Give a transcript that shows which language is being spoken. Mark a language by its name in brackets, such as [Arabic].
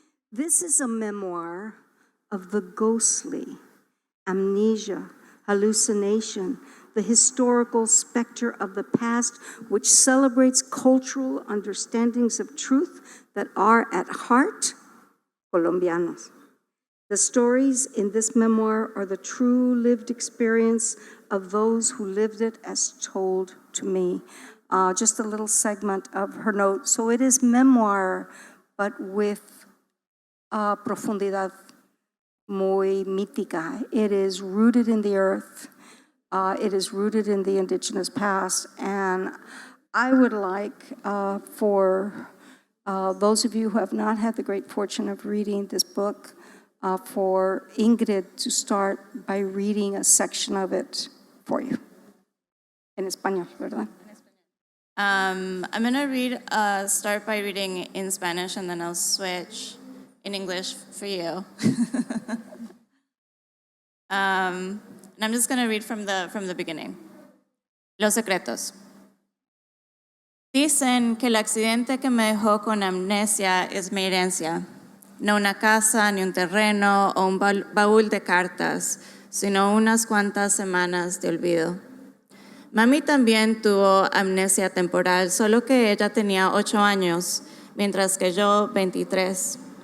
[English] This is a memoir of the ghostly, amnesia, hallucination, the historical specter of the past, which celebrates cultural understandings of truth that are at heart Colombianos. The stories in this memoir are the true lived experience of those who lived it as told to me. Just a little segment of her note. So it is memoir, but with [Spanish] profundidad muy mítica. [English] It is rooted in the earth. It is rooted in the indigenous past. And I would like for those of you who have not had the great fortune of reading this book, for Ingrid to start by reading a section of it for you. [Spanish] En español, ¿verdad? [English] I'm going to start by reading in Spanish, and then I'll switch in English for you. And I'm just going to read from the beginning. [Spanish] Los secretos. Dicen que el accidente que me dejó con amnesia es mi herencia. No una casa, ni un terreno o un baúl de cartas, sino unas cuantas semanas de olvido. Mami también tuvo amnesia temporal, solo que ella tenía 8 años, mientras que yo 23.